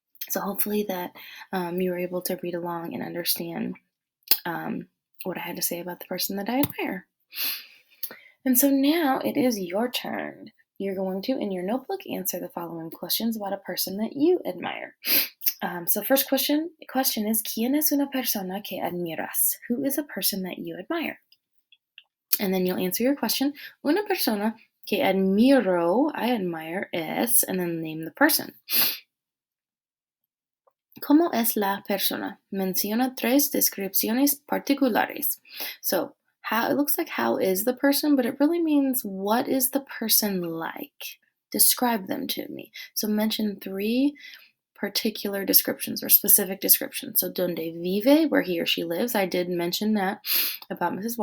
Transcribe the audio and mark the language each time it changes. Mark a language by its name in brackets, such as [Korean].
[English] So hopefully that you were able to read along and understand what I had to say about the person that I admire. And so now it is your turn. You're going to, in your notebook, answer the following questions about a person that you admire. So first question is, [Spanish] ¿Quién es una persona que admiras? [English] Who is a person that you admire? And then you'll answer your question. [Spanish] Una persona que admiro, [English] I admire, es, and then name the person. [Spanish] ¿Cómo es la persona? Menciona 3 descripciones particulares. [English] So, how, it looks like how is the person, but it really means what is the person like? Describe them to me. So mention 3 particular descriptions or specific descriptions. So, [Spanish] donde vive, [English] where he or she lives. I did mention that about Mrs.